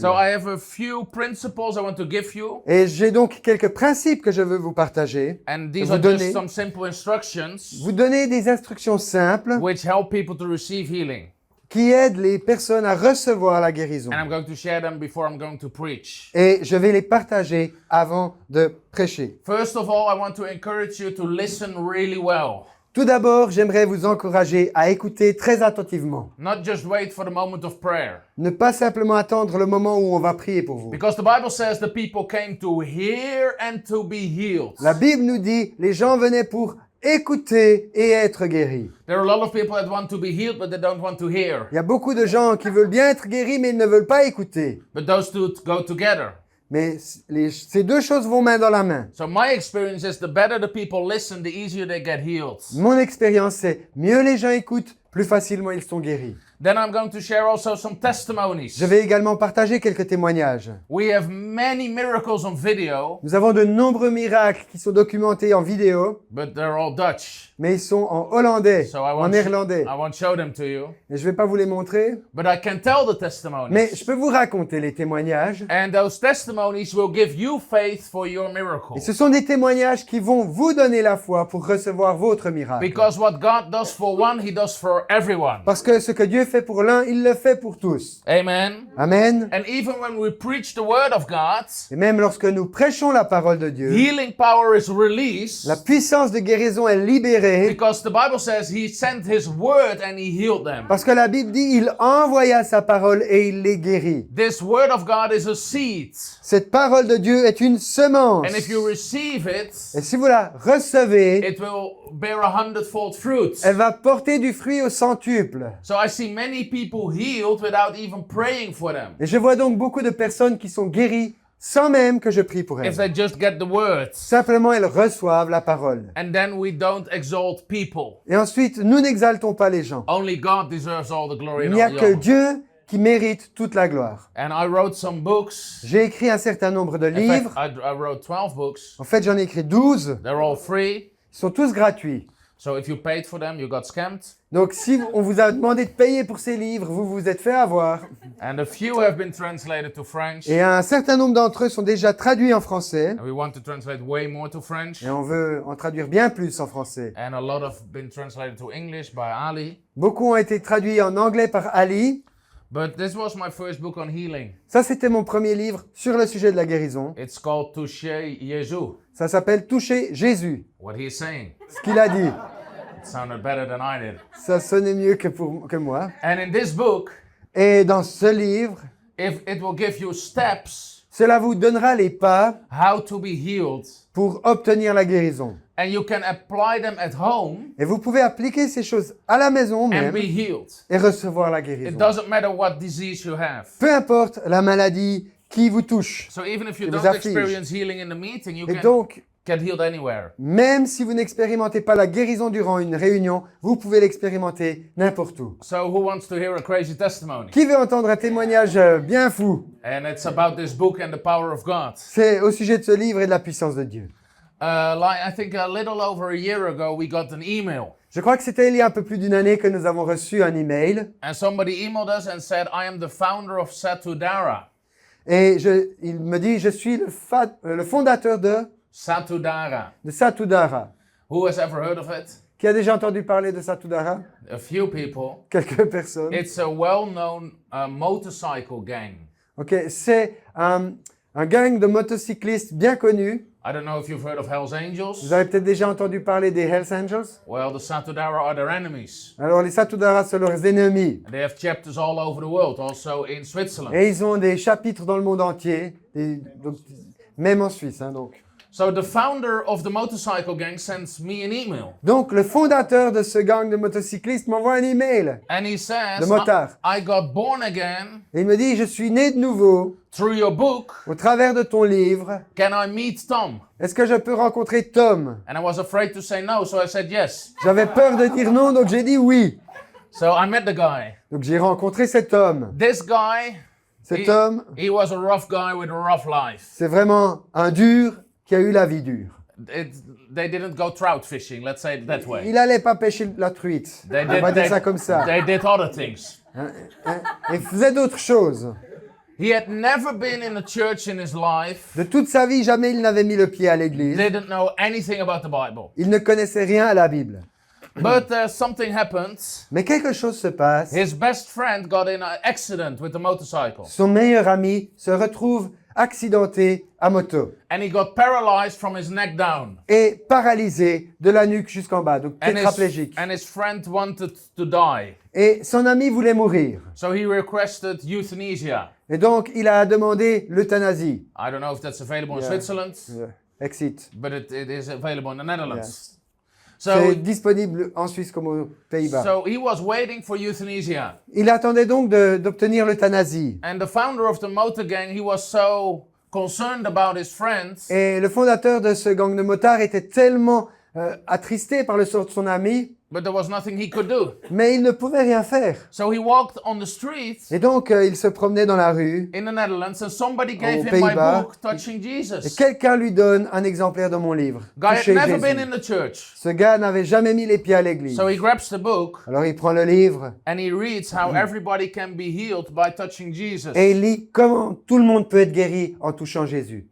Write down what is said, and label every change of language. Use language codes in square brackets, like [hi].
[en] So I have a few principles I want to give you. [fr] Et j'ai donc quelques principes que je veux vous partager. [en] And these [fr] Vous [en] are [fr] donner. [en] just some simple instructions [fr] Vous donner des instructions simples [en] which help people to receive healing. [fr] qui aident les personnes à recevoir la guérison. [en] And I'm going to share them before I'm going to preach. [fr] Et je vais les partager avant de prêcher. [en] First of all, I want to encourage you to listen really well. [fr] Tout d'abord, j'aimerais vous encourager à écouter très attentivement. [en] Not just wait for the moment of prayer. [fr] Ne pas simplement attendre le moment où on va prier pour vous. [en] Because the Bible says the people came to hear and to be healed. [fr] La Bible nous dit, les gens venaient pour écouter et être guéris. [en] There are a lot of people that want to be healed, but they don't want to hear. [fr] Il y a beaucoup de gens qui veulent bien être guéris, mais ils ne veulent pas écouter. [en] But those two go together. [fr] Mais ces deux choses vont main dans la main. [en] So my experience is the better the people listen, the easier they get healed. [fr] Mon expérience, c'est mieux les gens écoutent, plus facilement ils sont guéris. [en] Then I'm going to share also some testimonies. [fr] Je vais également partager quelques témoignages. [en] We have many miracles on video, [fr] Nous avons de nombreux miracles qui sont documentés en vidéo, [en] but they're all Dutch. [fr] mais ils sont en hollandais, [en] So [fr] en néerlandais. [en] I won't show them to you. [fr] Et je ne vais pas vous les montrer, [en] But I can tell the [fr] mais [en] testimonies. [fr] je peux vous raconter les témoignages. [en] And those testimonies will give you faith for your miracle. [fr] Et ce sont des témoignages qui vont vous donner la foi pour recevoir votre miracle. [en] Because what God does for one, He does for everyone. [fr] Parce que ce que Dieu fait pour l'un, il le fait pour tous. [en] Amen. [fr] Amen. [en] And even when we preach the Word of God, [fr] Et même lorsque nous prêchons la parole de Dieu, [en] healing power is released. [fr] la puissance de guérison est libérée [en] Because the Bible says He sent His Word and He healed them. [fr] parce que la Bible dit il envoya sa parole et il les guérit. [en] This Word of God is a seed. [fr] Cette parole de Dieu est une semence. [en] And if you receive it, [fr] Et si vous la recevez, [en] it will bear 100-fold fruit. [fr] elle va porter du fruit au centuple. [en] So I see many people healed without even praying for them. [fr] Et je vois donc beaucoup de personnes qui sont guéries sans même que je prie pour [en] If [fr] elles. [en] they just get the words. [fr] Simplement, elles reçoivent la parole. [en] And then we don't exalt people. [fr] Et ensuite, nous n'exaltons pas les gens. [en] Only God deserves all the glory [fr] Il [en] and [fr] n'y a [en] all the [fr] que [en] honor. [fr] Dieu qui mérite toute la gloire. [en] And I wrote some books. [fr] J'ai écrit un certain nombre de [en] In fact, [fr] livres. [en] I wrote 12 books. [fr] En fait, j'en ai écrit 12. [en] They're all free. [fr] Ils sont tous gratuits. [en] So if you paid for them, you got scammed. [fr] Donc, si on vous a demandé de payer pour ces livres, vous vous êtes fait avoir. [en] And a few have been translated to French. [fr] Et un certain nombre d'entre eux sont déjà traduits en français. [en] And we want to translate way more to French. [fr] Et on veut en traduire bien plus en français. [en] And a lot have been translated to English by Ali. [fr] Beaucoup ont été traduits en anglais par Ali. [en] But this was my first book on healing. [fr] Ça, c'était mon premier livre sur le sujet de la guérison. [en] It's called Toucher Jésus. [fr] Ça s'appelle Toucher Jésus. [en] What he's saying. [fr] Ce qu'il a dit. [en] It sounded better than I did. [fr] Ça sonnait mieux que moi. [en] And in this book, [fr] Et dans ce livre, [en] if it will give you steps [fr] cela vous donnera les pas [en] how to be healed, [fr] pour obtenir la guérison. [en] and you can apply them at home [fr] Et vous pouvez appliquer ces choses à la maison [en] and [fr] même [en] be healed. [fr] et recevoir la [en] It [fr] guérison. [en] doesn't matter what disease you have. [fr] Peu importe la maladie qui vous touche. [en] So even if you [fr] Qui vous [en] don't [fr] afflige. [en] experience healing in the meeting, you [fr] Et [en] can [fr] donc, [en] get healed anywhere. [fr] même si vous n'expérimentez pas la guérison durant une réunion, vous pouvez l'expérimenter n'importe où. [en] So who wants to hear a crazy testimony? [fr] Qui veut entendre un témoignage bien fou? [en] And it's about this book and the power of God. [fr] C'est au sujet de ce livre et de la puissance de Dieu. [en] Like I think a little over a year ago, we got an email. [fr] Je crois que c'était il y a un peu plus d'une année que nous avons reçu un email. [en] And somebody emailed us and said, I am the founder of Satudara. [fr] Et il me dit, je suis le fondateur de [en] Satudara. [fr] Satudara. [en] Who has ever heard of it? [fr] Qui a déjà entendu parler de Satudara? [en] A few people. [fr] Quelques personnes. [en] It's a well-known motorcycle gang. [fr] Ok, c'est un gang de motocyclistes bien connu. [en] I don't know if you've heard of Hell's Angels. [fr] Vous avez peut-être déjà entendu parler des Hells Angels. [en] Well, the Satudara are their enemies. [fr] Alors les Satudara sont leurs ennemis. [en] And they have chapters all over the world, also in Switzerland. [fr] Et ils ont des chapitres dans le monde entier, même en Suisse. Donc. [en] So the founder of the motorcycle gang sends me an email. [fr] Donc, le fondateur de ce gang de motocyclistes m'envoie un email. [en] And he says, [fr] De motard. [en] I got born again [fr] Et il me dit, je suis né de nouveau [en] through your book. [fr] au travers de ton livre. [en] Can I meet Tom? [fr] Est-ce que je peux rencontrer Tom? [en] And I was afraid to say no, so I said yes. [fr] J'avais peur de dire non, donc j'ai dit oui. [en] So I met the guy. [fr] Donc j'ai rencontré cet homme. [en] This guy, [fr] Cet homme, [en] he was a rough guy with a rough life. [fr] c'est vraiment un dur qui a eu la vie dure. [en] They didn't go trout fishing, let's say it that way. [fr] Il n'allait pas pêcher la truite. On va dire ça comme ça. [en] They did other things. [fr] Il faisait d'autres choses. [en] He had never been in a church in his life. [fr] De toute sa vie, jamais il n'avait mis le pied à l'église. [en] Didn't know anything about the Bible. [fr] Il ne connaissait rien à la Bible. [en] But something happened. [fr] Mais quelque chose se passe. [en] His best friend got in an accident with a motorcycle. [fr] Son meilleur ami se retrouve accidenté à moto [en] And he got paralyzed from his neck down. [fr] et paralysé de la nuque jusqu'en bas, donc tétraplégique. [en] And his friend wanted to die. [fr] Et son ami voulait mourir. [en] So he requested euthanasia. [fr] Et donc, il a demandé l'euthanasie. [en] I don't know if that's available in Yeah. Switzerland, Exit. but it is available in the Netherlands. Yes. So, [fr] C'est disponible en Suisse comme aux Pays-Bas. [en] so he was waiting for euthanasia. [fr] Il attendait donc d'obtenir l'euthanasie. [en] And the founder of the motor gang, he was so concerned about his friends. [fr] Et le fondateur de ce gang de motards était tellement attristé par le sort de son ami, [en] But there was nothing he could do. [fr] mais il ne pouvait rien faire. [en] So he walked on the street [fr] Et donc, il se promenait dans la rue, [en] in the Netherlands and somebody gave [fr] Aux [en] him my [fr] Pays-Bas. [en] book, Touching [fr] et [en] Jesus. [fr] quelqu'un lui donne un exemplaire de mon livre. [en] Guy had [fr] Toucher [en] never been [fr] Jésus. [en] in the church. [fr] Ce gars n'avait jamais mis les pieds à l'église. [en] So he grabs the book [fr] Alors il prend le livre [en] and he reads how everybody can be healed by touching Jesus. [fr] et il lit comment tout le monde peut être guéri en touchant Jésus.